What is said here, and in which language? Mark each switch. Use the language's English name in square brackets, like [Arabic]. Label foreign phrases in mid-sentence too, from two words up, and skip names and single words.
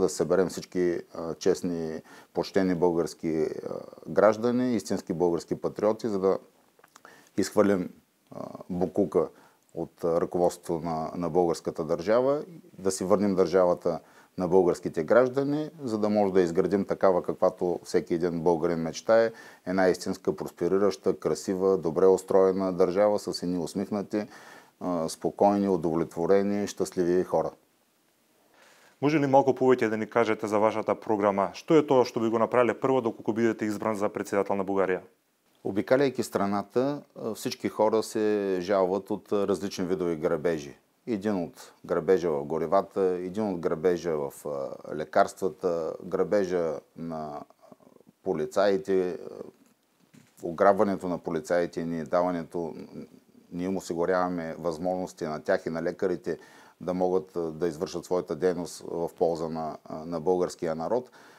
[Bulgarian] да съберем всички честни, почтени български граждани, истински български патриоти, за да изхвърлим букука от ръководството на българската държава, да си върнем държавата на българските граждани, за да може да изградим такава, каквато всеки един българин мечтае, една истинска, просперираща, красива, добре устроена държава с едни усмихнати, спокойни, удовлетворени, щастливи хора. [Macedonian] Може ли малко повеќе да ни кажете за вашата програма? Што е тоа што би го направиле прво доколку бидете избран за председател на Бугарија? [Bulgarian] Обикаляйки страната, всички хора се жалват от различни видови грабежи. Един от грабежа в горивата, един от грабежа в лекарствата, грабежа на полицаите, ограбването на полицаите и даването, ние им осигуряваме възможности на тях и на лекарите да могат да извършат своята дейност в полза на българския народ.